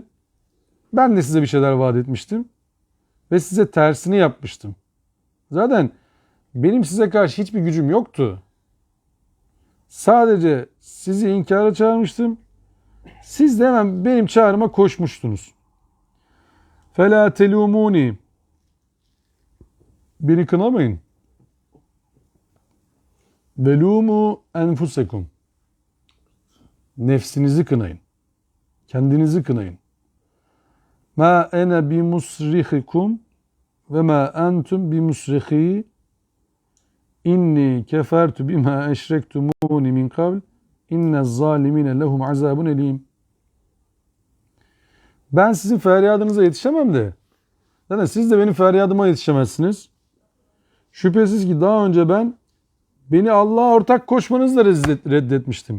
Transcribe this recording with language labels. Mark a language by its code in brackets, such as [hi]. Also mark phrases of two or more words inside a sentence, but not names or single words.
[tr] Ben de size bir şeyler vaat etmiştim. Ve size tersini yapmıştım. Zaten benim size karşı hiçbir gücüm yoktu. Sadece sizi inkara çağırmıştım. Siz de hemen benim çağrıma koşmuştunuz. [ar] فَلَا تَلُومُونِ [tr] Beni kınamayın. [ar] وَلُومُوا اَنْفُسَكُمْ [tr] Nefsinizi kınayın. Kendinizi kınayın. [ar] مَا اَنَا بِمُسْرِخِكُمْ وَمَا أَنْتُمْ بِمُسْرِخِي إني كفرت بما أشركتمون من قبل إن الظالمين لهم عذاب أليم. [tr] Ben sizin feryadınıza yetişemem de. Zaten siz de benim feryadıma yetişemezsiniz. Şüphesiz ki daha önce beni Allah'a ortak koşmanızla reddetmiştim.